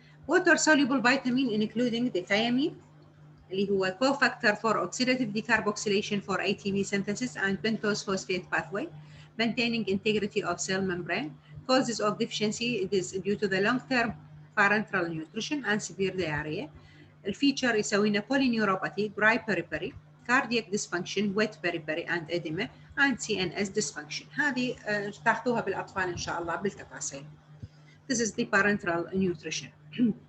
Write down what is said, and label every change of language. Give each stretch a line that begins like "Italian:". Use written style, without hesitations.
English: Water-soluble vitamin including the thiamine
Arabic: اللي هو
English: cofactor for oxidative decarboxylation for ATP synthesis and pentose phosphate pathway, maintaining integrity of cell membrane. Causes of deficiency: it is due to the long-term parenteral nutrition and severe diarrhea.
Arabic: الفيتشر يسوي لنا
English: polyneuropathy, dry periphery, cardiac dysfunction, wet periphery and edema, and CNS dysfunction.
Arabic: هذه تاخذوها بالأطفال إن شاء الله بالتفاصيل.
English: This is the parenteral nutrition.